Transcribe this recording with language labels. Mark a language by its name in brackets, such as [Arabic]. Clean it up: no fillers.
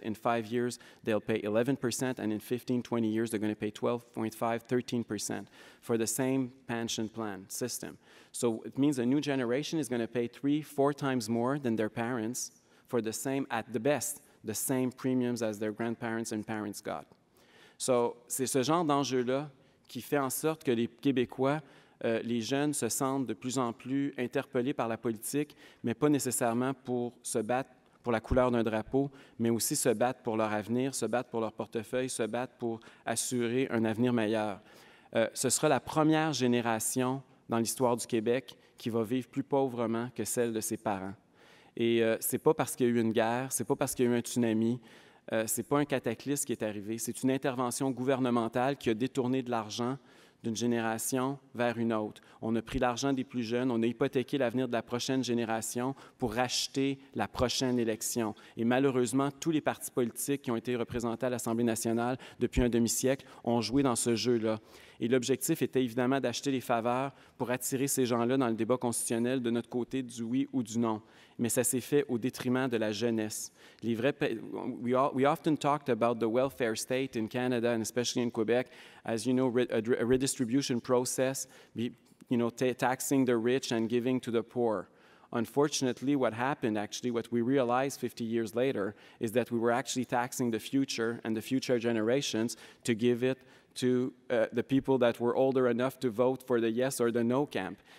[English] In 5 years, they'll pay 11%, and in 15, 20 years, they're going to pay 12.5, 13% for the same pension plan system. So it means a new generation is going to pay 3-4 times more than their parents for the same, at the best, the same premiums as their grandparents and parents got. [French] So c'est ce genre d'enjeu-là qui fait en sorte que les Québécois, les jeunes, se sentent de plus en plus interpellés par la politique, mais pas nécessairement pour se battre pour la couleur d'un drapeau, mais aussi se battre pour leur avenir, se battre pour leur portefeuille, se battre pour assurer un avenir meilleur. Ce sera la première génération dans l'histoire du Québec qui va vivre plus pauvrement que celle de ses parents. Et ce n'est pas parce qu'il y a eu une guerre, ce n'est pas parce qu'il y a eu un tsunami, ce n'est pas un cataclysme qui est arrivé, c'est une intervention gouvernementale qui a détourné de l'argent d'une génération vers une autre. On a pris l'argent des plus jeunes, on a hypothéqué l'avenir de la prochaine génération pour racheter la prochaine élection. Et malheureusement, tous les partis politiques qui ont été représentés à l'Assemblée nationale depuis un demi-siècle ont joué dans ce jeu-là. Et l'objectif était évidemment d'acheter les faveurs pour attirer ces gens-là dans le débat constitutionnel de notre côté du oui ou du non. Mais ça s'est fait au détriment de la jeunesse. [English] We often talked about the welfare state in Canada and especially in Quebec as, you know, a redistribution process, taxing the rich and giving to the poor. Unfortunately, what happened actually, what we realized 50 years later, is that we were actually taxing the future and the future generations to give it to the people that were older enough to vote for the yes or the no camp.